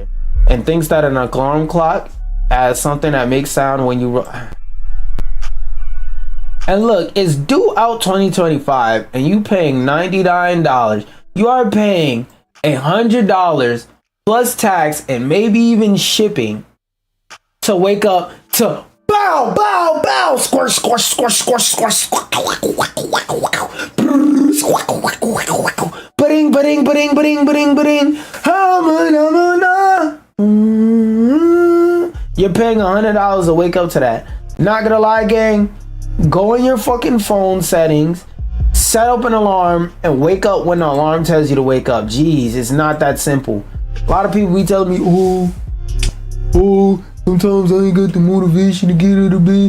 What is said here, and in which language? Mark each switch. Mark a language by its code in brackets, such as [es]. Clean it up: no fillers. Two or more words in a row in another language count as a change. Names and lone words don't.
[en] And thinks that an alarm clock as something that makes sound when you and look, it's due out 2025 and you paying $99. You are paying $100 plus tax and maybe even shipping to wake up to bow bow bow squish squish squish squish squish ba-ding ba-ding ba-ding ba-ding ba-ding ba-ding. You're paying $100 to wake up to that. Not gonna lie, gang, go in your fucking phone settings, set up an alarm, and wake up when the alarm tells you to wake up. Jeez, it's not that simple. A lot of people be telling me, oh, sometimes I ain't got the motivation to get out of bed.